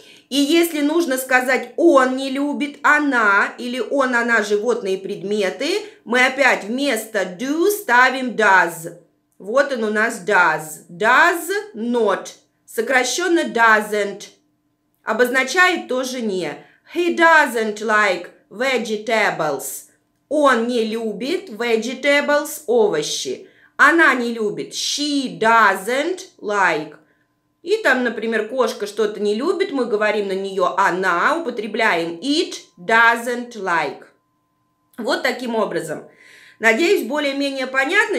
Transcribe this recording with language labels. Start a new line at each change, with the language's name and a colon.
Russian: И если нужно сказать он не любит, она или он, она животные предметы, мы опять вместо do ставим does. Вот он у нас does.
English: Does not.
Russian: Сокращенно doesn't. Обозначает тоже не.
English: He doesn't like vegetables.
Russian: Он не любит vegetables, овощи. Она не любит. She doesn't like. И там, например, кошка что-то не любит, мы говорим на нее она, употребляем it doesn't like. Вот таким образом. Надеюсь, более-менее понятно.